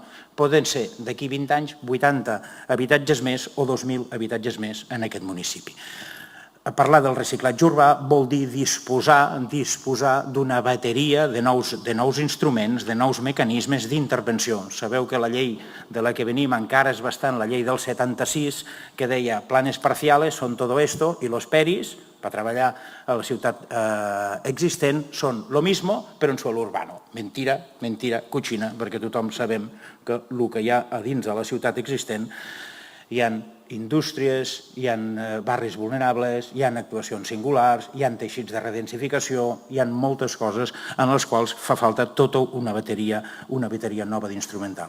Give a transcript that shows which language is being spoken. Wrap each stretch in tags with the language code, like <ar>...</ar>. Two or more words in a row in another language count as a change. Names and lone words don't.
<ca>Poden ser d'aquí 20 anys 80 habitatges més o 2.000 habitatges més en aquest municipi. Parlar del reciclatge urbà vol dir disposar d'una bateria de nous instruments, de nous mecanismes d'intervenció. Sabeu que la llei de la que venim encara és bastant la llei del 76, que deia</ca> <es>planes parciales son todo esto</es> <ca>y los PERIs, per treballar a la ciutat existent, són</ca> <es>lo mismo,</es> <ca>però</ca> <es>en suelo urbano. Mentira, cochina,</es> <ca>perquè tothom sabem que el que hi ha a dins de la ciutat existent hi ha indústries, hi ha barris vulnerables, hi ha actuacions singulars, hi ha teixits de redensificació, hi ha moltes coses en les quals fa falta tota una bateria nova d'instrumental.</ca>